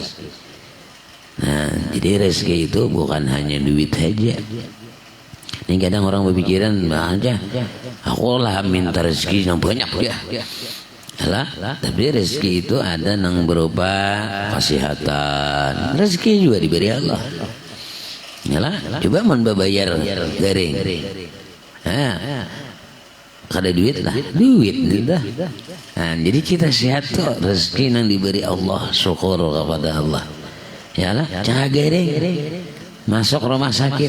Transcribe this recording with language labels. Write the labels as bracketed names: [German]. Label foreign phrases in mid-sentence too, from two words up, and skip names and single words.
[Indonesian] Nah, jadi rezeki itu bukan hanya duit saja. Ini kadang orang berpikiran aja, aku lah minta rezeki yang banyak ya. Alah, tapi rezeki itu ada yang berupa kesehatan. Rezeki juga diberi Allah. [Banjar] Yalah, coba membayar garing. Kada duit lah, duit dah. [Indonesian] Nah, jadi kita sehat tuh rezeki yang diberi Allah, syukur kepada Allah. [Banjar] Yalah, jangan garing. Masuk rumah sakit.